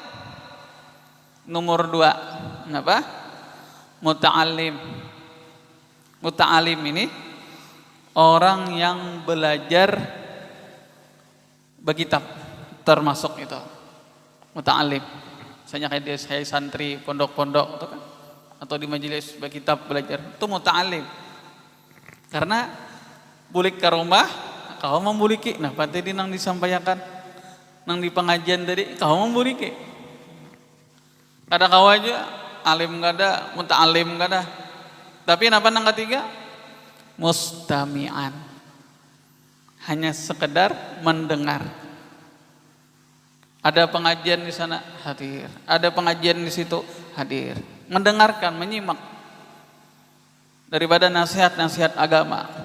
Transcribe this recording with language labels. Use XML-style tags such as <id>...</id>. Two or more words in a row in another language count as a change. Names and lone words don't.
<bjn>Nomor 2, apa? Muta'alim. Muta'alim ini orang yang belajar berkitab, termasuk itu muta'alim. Misalnya kayak dia saya santri pondok-pondok atau kan, atau di majelis berkitab belajar, itu muta'alim. Karena bulik ke rumah kau membuliki. Nah, pati di nang disampaikan nang di pengajian tadi kau membuliki. Kada kau aja alim kada, muta'alim kada. Tapi napa nang ketiga? Mustami'an. Hanya sekedar mendengar. Ada pengajian di sana hadir, ada pengajian di situ hadir, mendengarkan, menyimak daripada nasihat-nasihat agama.</bjn>